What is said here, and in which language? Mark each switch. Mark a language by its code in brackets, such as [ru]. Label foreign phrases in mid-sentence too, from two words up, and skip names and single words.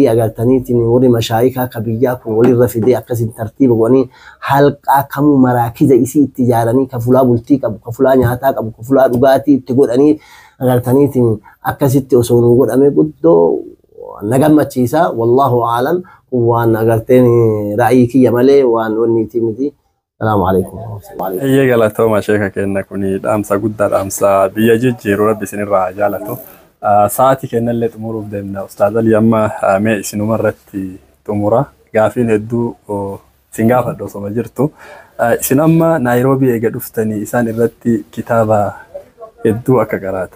[om] agartaniitiin warri mashaayikaa ka biyyaa kun walirra fidee akkasiin tartiiba godhanii halqaa kamuu maraakiza isii itti ijaaranii ka fulaa bultii qabu ka fulaa nyaataa qabu ka fulaa dhugaatii itti godhanii agartaniitiin akkasitti osoo nu godhame guddoo nagammachiisa [ar] والله أعلم [om] waan agarteen ra'yii kiyya malee waan wanniiti miti [ar] السلام عليكم ورحمة الله. [om] Eeyyee galatooma sheeka kenna kuni dhaamsa guddaa dhaamsa biyya jijjiiru rabbi isinirraa jaalatu. Sa'aatii kennallee xumuruuf deemna. Ustaaz Ali amma mee isinuma irratti xumura. Gaafiin hedduu isin gaafadhu osoma jirtu. Isin amma Naayiroobii eega dhuftanii isaan irratti kitaaba hedduu akka qaraatan.